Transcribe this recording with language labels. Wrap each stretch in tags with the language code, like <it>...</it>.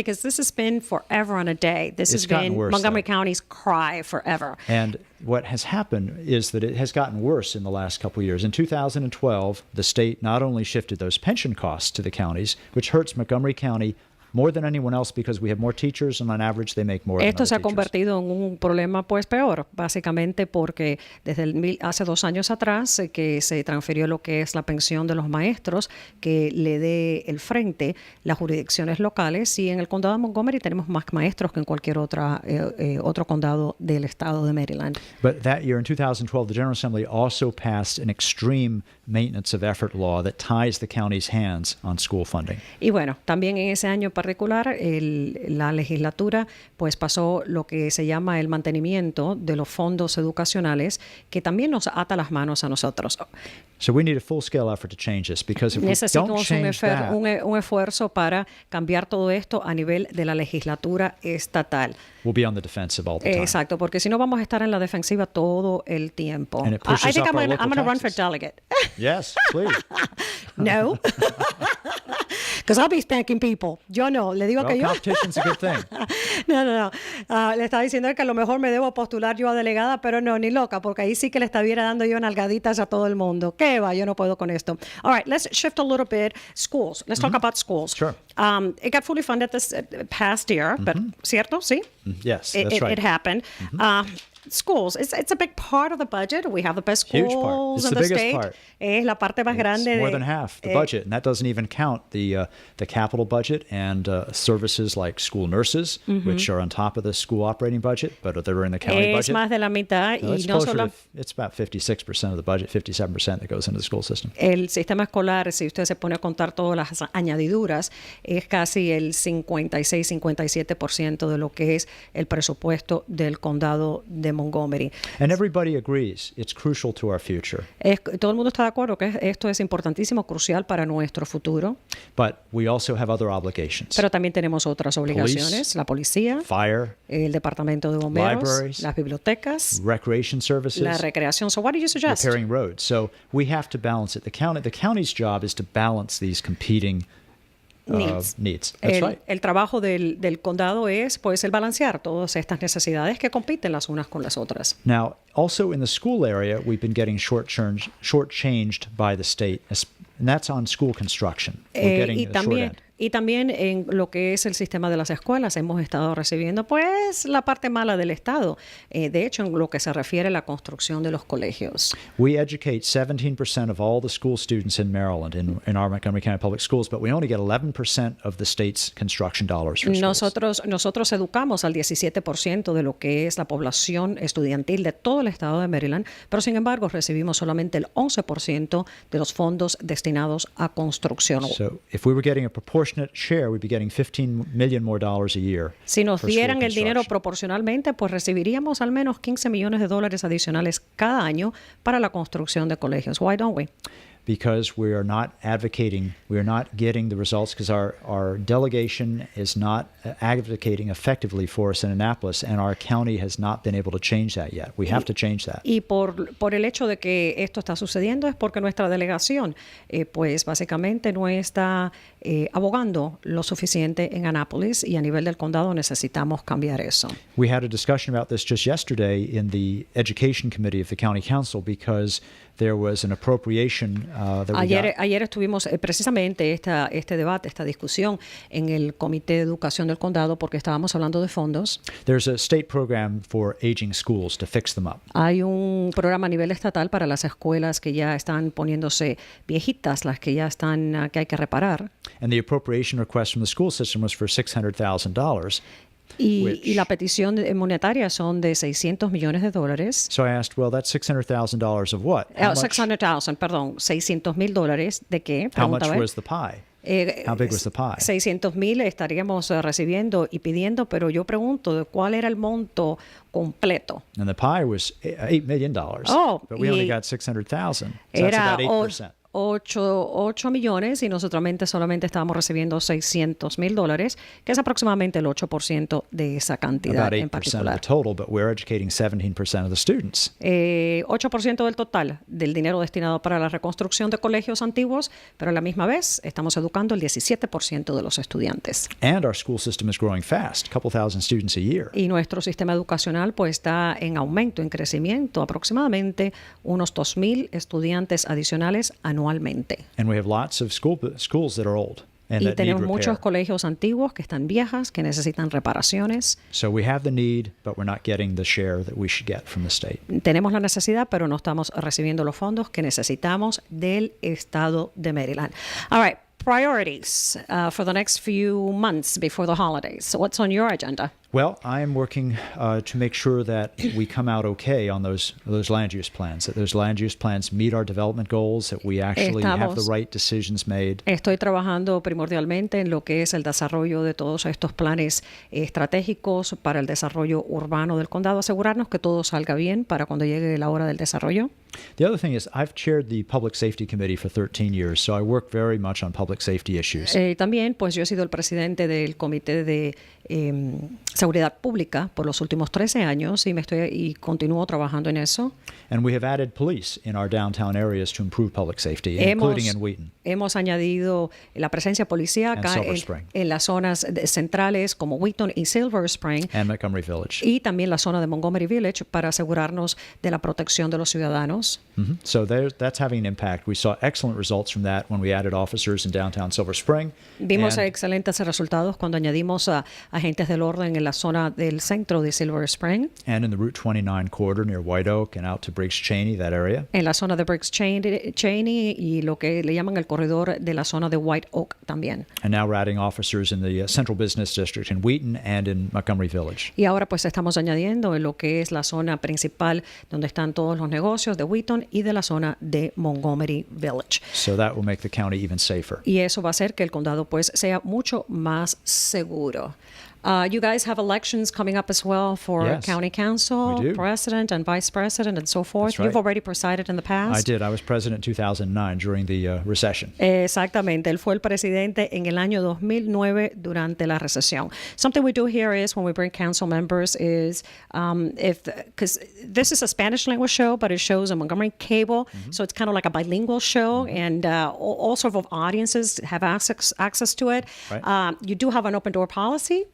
<en>Because this has been forever and a day. This has been Montgomery County's cry forever. And what has happened is that it has gotten worse in the last couple of years. In 2012, the state not only shifted those pension costs to the counties, which hurts Montgomery County more than anyone else, because we have more teachers, and on average they make more.</en> <es>Esto se ha convertido en un problema pues peor, básicamente porque desde hace 2 años atrás que se transfirió lo que es la pensión de los maestros, que le dé el frente las jurisdicciones locales, y en el condado de Montgomery tenemos más maestros que en cualquier otro condado del estado de Maryland.</es> <en>But that year in 2012, the General Assembly also passed an extreme maintenance of effort law that ties the county's hands on school funding.</en> <es>Y bueno, también en ese año particular, la legislatura pues pasó lo que se llama el mantenimiento de los fondos educacionales, que también nos ata las manos a nosotros.</es> <en>So we need a full-scale effort to change this, because if we don't change that,</en> <es>un esfuerzo para cambiar todo esto a nivel de la legislatura estatal.</es> <en>We'll be on the defensive all the time.</en> <es>Exacto, porque si no vamos a estar en la defensiva todo el tiempo.</es> <en>And it pushes I think up I'm our going to run for taxes. delegate. Yes, please. No. Because I'll be spanking people.</en> <es>Yo no, le digo que yo.</es> <en>Competition's a good thing. No.</en> <es>Le estaba diciendo que a lo mejor me debo postular yo a delegada, pero no, ni loca, porque ahí sí que le estuviera dando yo nalgaditas a todo el mundo. ¿Qué va? Yo no puedo con esto.</es> <en>All right, let's shift a little bit. Schools. Let's talk about schools. Sure. It got fully funded this past year, but</en> <es>¿cierto? Sí.</es> <en>Yes, that's right. It happened. Schools, it's a big part of the budget. We have the best Huge part. schools It's in the the biggest state. part.</en> <es>Es la parte más grande.</es> <en>It's more than half the budget, and that doesn't even count the capital budget and services like school nurses, which are on top of the school operating budget, but they're in the county budget.</en> <es>Es más de la mitad, No, y no solo.</es> <en>It's about 56% of the budget, 57% that goes into the school system.</en> <es>El sistema escolar, si usted se pone a contar todas las añadiduras, es casi el 56-57% de lo que es el presupuesto del condado de Montgomery.</es> <en>And everybody agrees it's crucial to our future.</en> <es>Todo el mundo está de acuerdo que esto es importantísimo, crucial para nuestro futuro.</es> <en>But we also have other obligations.</en> <es>Pero también tenemos otras obligaciones.</es> <en>Police,</en> <es>la policía,</es> <en>fire,</en> <es>el departamento de bomberos,</es> <en>libraries,</en> <es>las bibliotecas,</es> <en>recreation services,</en> <es>la recreación.</es> <en>So what do you suggest? repairing roads. So we have to balance it. The county's job is to balance these competing needs. That's right.</en> <es>El trabajo del condado es pues el balancear todas estas necesidades que compiten las unas con las otras.</es> <en>Now, also in the school area, we've been getting shortchanged by the state, and that's on school construction. We're getting the short end.</en> <es>Y también en lo que es el sistema de las escuelas hemos estado recibiendo pues la parte mala del Estado. De hecho, en lo que se refiere a la construcción de los colegios.</es> <en>We educate 17% of all the school students in Maryland in our Montgomery County Public Schools, but we only get 11% of the state's construction dollars for schools.</en> <es>Nosotros educamos al 17% de lo que es la población estudiantil de todo el estado de Maryland, pero sin embargo recibimos solamente el 11% de los fondos destinados a construcción.</es> <en>So if we were getting a proportionate share, we'd be getting $15 million more a year.</en> <es>Si nos dieran el dinero proporcionalmente, pues recibiríamos al menos $15 millones adicionales cada año para la construcción de colegios.</es> <en>Why don't we? Because we are not advocating, we are not getting the results because our delegation is not advocating effectively for us in Annapolis, and our county has not been able to change that yet. We have to change that.</en> <es>Y por el hecho de que esto está sucediendo es porque nuestra delegación, pues básicamente no está abogando lo suficiente en Annapolis, y a nivel del condado necesitamos cambiar eso.</es> <en>We had a discussion about this just yesterday in the Education Committee of the County Council because there was an appropriation that we got.</en> <es>Ayer estuvimos precisamente este debate, esta discusión en el Comité de Educación del Condado porque estábamos hablando de fondos.</es> <en>There's a state program for aging schools to fix them up.</en> <es>Hay un programa a nivel estatal para las escuelas que ya están poniéndose viejitas, las que ya están, que hay que reparar.</es> <en>And the appropriation request from the school system was for $600,000.</en> <es>Y la petición monetaria son de $600 millones.</es> <en>So I asked, well, that's $600,000 of what?</en> <es>$600,000, ¿de qué?</es> <en>How much was the pie? How big was the pie?</en> <es>600,000 estaríamos recibiendo y pidiendo, pero yo pregunto de cuál era el monto completo.</es> <en>And the pie was $8 million, but we only got $600,000. So that's about 8%.</en> <es>8 millones y nosotros solamente estábamos recibiendo $600,000, que es aproximadamente el 8% de esa cantidad en particular.</es> <en>About 8% of the total, but we're educating 17% of the students.</en> <es>8% del total del dinero destinado para la reconstrucción de colegios antiguos, pero a la misma vez estamos educando el 17% de los estudiantes.</es> <en>And our school system is growing fast, a couple thousand students a year.</en> <es>Y nuestro sistema educacional pues está en aumento, en crecimiento, aproximadamente unos 2,000 estudiantes adicionales anualmente.</es> <en>And we have lots of schools that are old and</en> <es>y</es> <en>that</en> <es>tenemos</es> <en>need repair.</en> <es>muchos colegios antiguos que están viejas, que necesitan reparaciones.</es> <en>So we have the need, but we're not getting the share that we should get from the state.</en> <es>Tenemos la necesidad, pero no estamos recibiendo los fondos que necesitamos del estado de Maryland.</es> <en>All right, priorities for the next few months before the holidays. What's on your agenda? Well, I am working to make sure that we come out okay on those land use plans, that those land use plans meet our development goals, that we actually have the right decisions made.</en> <es>Estoy trabajando primordialmente en lo que es el desarrollo de todos estos planes estratégicos para el desarrollo urbano del condado, asegurarnos que todo salga bien para cuando llegue la hora del desarrollo.</es> <en>The other thing is I've chaired the Public Safety Committee for 13 years, so I work very much on public safety issues.</en> <es>También, pues yo he sido el presidente del Comité de Seguridad Pública por los últimos 13 años y continúo trabajando en eso.</es> <en>And we have added police in our downtown areas to improve public safety, including in Wheaton.</en> <es>Hemos añadido la presencia policíaca en las zonas centrales como Wheaton y Silver Spring.</es> <en>And Montgomery Village.</en> <es>Y también la zona de Montgomery Village para asegurarnos de la protección de los ciudadanos. Mm-hmm.</es> <en>So that's having an impact. We saw excellent results from that when we added officers in downtown Silver Spring.</en> <es>Vimos excelentes resultados cuando añadimos a agentes del orden en la zona del centro de Silver Spring.</es> <en>And in the Route 29 corridor near White Oak and out to Briggs Cheney, that area.</en> <es>En la zona de Briggs Cheney y lo que le llaman el corredor de la zona de White Oak también.</es> <en>And now we're adding officers in the Central Business District in Wheaton and in Montgomery Village.</en> <es>Y ahora pues estamos añadiendo en lo que es la zona principal donde están todos los negocios de Wheaton y de la zona de Montgomery Village.</es> <en>So that will make the county even safer.</en> <es>Y eso va a hacer que el condado pues sea mucho más seguro.</es> <en>You guys have elections coming up as well for Yes, county council, president and vice president, and so forth. That's right. You've already presided in the past. I did. I was president in 2009 during the recession.</en> <es>Exactamente. Él fue el presidente en el año 2009 durante la recesión.</es> <en>Something we do here is when we bring council members is because this is a Spanish language show, but it shows on Montgomery Cable, so it's kind of like a bilingual show, and all sorts of audiences have access to it. Right. You do have an open door policy.</en>